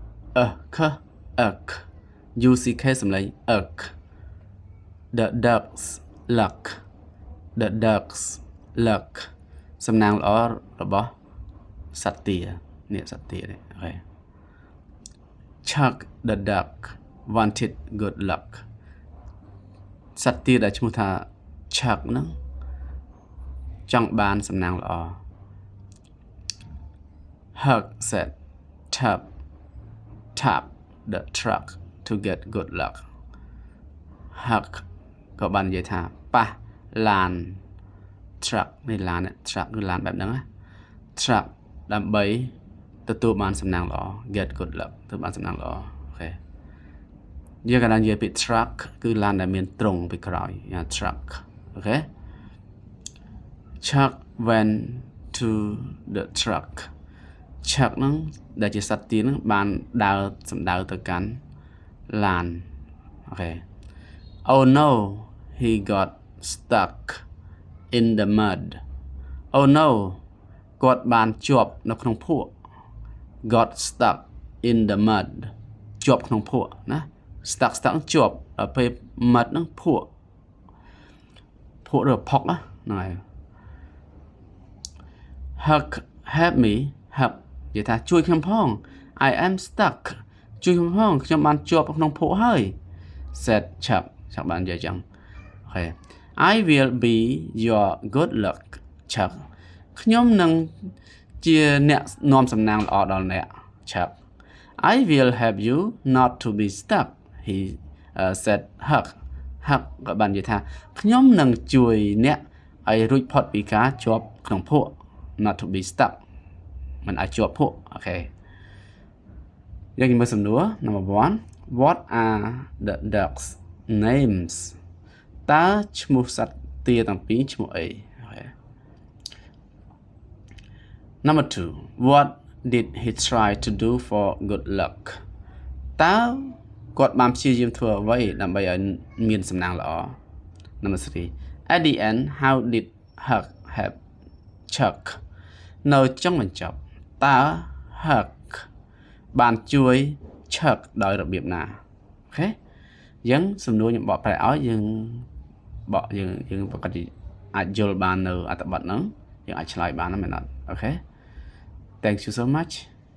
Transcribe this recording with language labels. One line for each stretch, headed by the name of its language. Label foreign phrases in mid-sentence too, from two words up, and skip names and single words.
English: Uck Uck UCK
Khmer: សំឡេង
English: Uck The ducks luck The ducks luck
Khmer: សំណាងល្អរបស់សត្វទានេះសត្វទានេះអូខេ
English: Chuck the duck wanted good luck
Khmer: សត្វទាដែលឈ្មោះថា Chuck ហ្នឹងចង់បានសំណាងល្អ
English: Huck said tap the truck to get good luck
Khmer: Huck ក៏បាននិយាយថាប៉ះឡាន truck នេះឡាន truck គឺឡានបែបហ្នឹងណា truck ដើម្បីទទួលបានសំណាងល្អ
English: get good luck
Khmer: ទទួលបានសំណាងល្អអូខេយើងកណ្ដាលនិយាយពី truck គឺឡានដែលមានទ្រុងពីក្រោយ truck អូខេ
English: Chuck went to the truck
Khmer: Chuck ហ្នឹងដែលជាសត្វទាហ្នឹងបានដើរសំដៅទៅកាន់ឡានអូខេ
English: Oh no he got stuck in the mud Oh no
Khmer: គាត់បានជាប់នៅក្នុងភក់
English: got stuck in the mud
Khmer: ជាប់ក្នុងភក់ណា stuck ជាប់ដល់ពេល mud ហ្នឹងភក់ ឬផុកណាហ្នឹងហើយ
English: Huck help me
Khmer: Huck និយាយថាជួយខ្ញុំផង
English: I am stuck
Khmer: ជួយខ្ញុំផងខ្ញុំបានជាប់ក្នុងភក់ហើយ said Chuck បាននិយាយចឹងអូខេ
English: I will be your good luck Chuck
Khmer: ខ្ញុំនឹងជាអ្នកនាំសំណាង ល្អដល់អ្នក Chuck
English: I will help you not to be stuck he said
Khmer: Huck ក៏បាននិយាយថាខ្ញុំនឹងជួយអ្នកឲ្យរួចផុតពីការជាប់ក្នុងភក់
English: not to be stuck
Khmer: មិនឲ្យជាប់ភក់អូខេយើងមើលសំណួរ
English: number 1 What are the ducks names
Khmer: តើឈ្មោះសត្វទាទាំងពីរឈ្មោះអីអូខេ
English: Number 2 What did he try to do for good luck
Khmer: តើគាត់បានព្យាយាម ធ្វើអ្វីដើម្បីឲ្យមានសំណាងល្អ
English: Number 3 At the end how did Huck help Chuck
Khmer: នៅចុងបញ្ចប់តើ Huck បានជួយ Chuck ដោយរបៀបណាអូខេអញ្ចឹងសំណួរខ្ញុំបកប្រែឲ្យយើងប្រកាសជាអាចយល់បាននៅអត្ថបទហ្នឹងយើងអាចឆ្លើយបានមែនអត់អូខេ
English: Thank you so much